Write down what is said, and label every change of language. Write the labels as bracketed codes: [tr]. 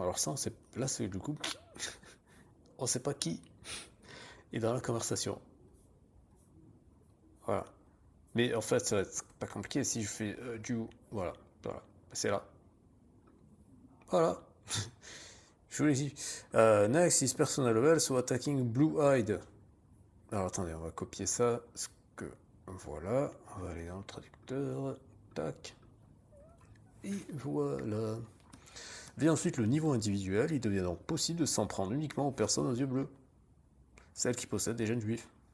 [fr] Alors ça, là c'est du coup, on sait pas qui est dans la conversation. Voilà. Mais en fait, ça va être pas compliqué si je fais du, voilà, voilà, c'est là. Voilà. Je vous l'ai dit. [en] Next is personal level, so attacking blue-eyed. [fr] Alors attendez, on va copier ça. Voilà, on va aller dans le traducteur. Tac. Et voilà. Vient ensuite le niveau individuel, il devient donc possible de s'en prendre uniquement aux personnes aux yeux bleus. Celles qui possèdent des gènes juifs.